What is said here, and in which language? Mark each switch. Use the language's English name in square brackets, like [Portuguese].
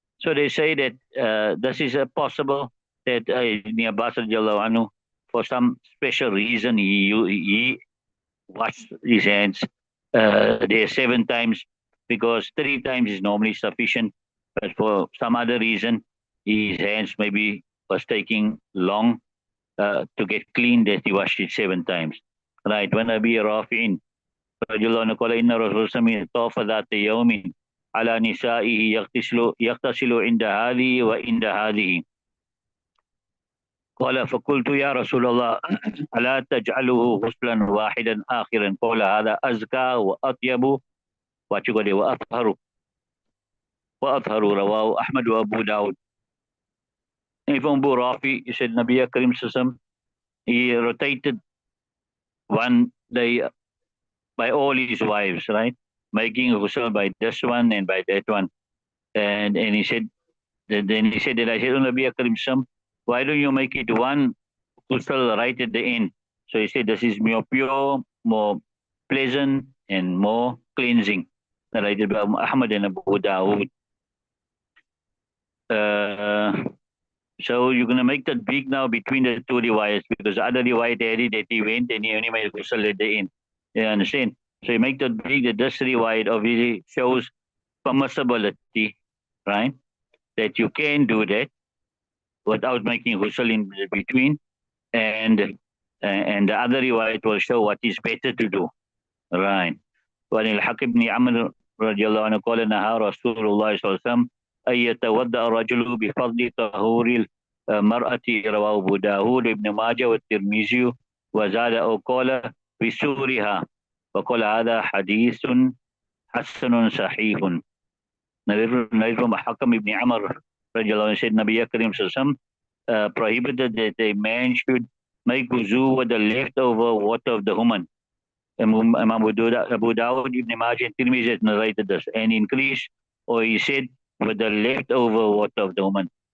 [English] So they say that this is possible that Ibn Abbas radiallahu anhu, for some special reason, he washed his hands there 7 times, because 3 times is normally sufficient. But for some other reason, his hands maybe was taking long to get clean, that he washed it 7 times. Right. [Arabic] When Abi Rafi'in radiallahu anhu qala inna Rasulullah tawafa dhata yawmin على نسائه يغتسل عند هذه وعند هذه قال فقلت يا رسول الله ألا تجعله غسلا واحدا آخرا قال هذا أزكى وأطيب وأطهر رواه أحمد وأبو داود. [English] Even Abu Rafi, he said Nabi Karim Sallam, he rotated one day by all his wives, right? Making ghusl by this one and by that one. And he said, then he said that I said, oh, Nabi Karim Sallam, why don't you make it one ghusl right at the end? So he said, this is more pure, more pleasant, and more cleansing. Narrated by Ahmad and Abu Dawud. So you're going to make that big now between the 2 riwayats, because the other riwayat that he went and he only made ghusl at the end. You understand? So you make that big, that this riwayat obviously shows permissibility, right? That you can do that without making ghusl in between. And the other riwayat will show what is better to do. Right. [Arabic] وعن الحكم بن عمرو رضي الله عنه قال نهى رسول الله صلى الله عليه وسلم أن يتوضأ الرجل بفضل طهور المرأة. رواه أبو داود وابن ماجه والترمذي وزاد أو قال بسورها، وقال هذا حديث حسن صحيح. [English] Narrated from Hakam ibn Amr said Nabi Karim prohibited that a man should make wuzu with the leftover water of the woman. Imam Abu Dawud ibn Majah and Tirmidhi has narrated this, and increased, or he said, with the leftover water of the woman.